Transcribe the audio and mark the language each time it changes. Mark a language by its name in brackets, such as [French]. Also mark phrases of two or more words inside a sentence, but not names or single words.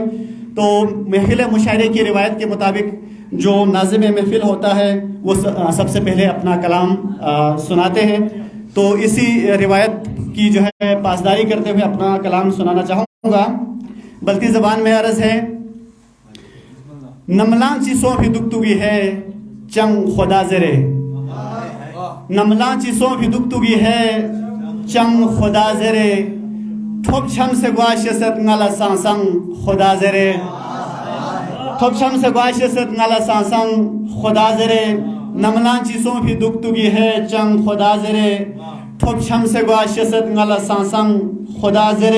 [Urdu] تو محفل مشاعرے کی روایت کے مطابق جو ناظم محفل ہوتا ہے وہ سب سے پہلے اپنا کلام سناتے ہیں. تو اسی روایت کی جو ہے پاسداری کرتے ہوئے اپنا کلام سنانا چاہوں گا. بلتی زبان میں عرض ہے: [Balti] نملان چیسوں بھی دکتگی ہے چنگ خدا زرے، نملان چیسوں بھی دکتگی ہے چنگ خدا زرے، ٹھوپ چھم سے گواشست نالا سانسنگ خدا زرے، ٹھوپ چھم سے گواشست نالا سانسنگ خدا زرے، نملان چیسوں بھی دکتگی ہے چنگ خدا زرے، ٹھوپ چھم سے گواشست نالا سانسنگ خدا زرے.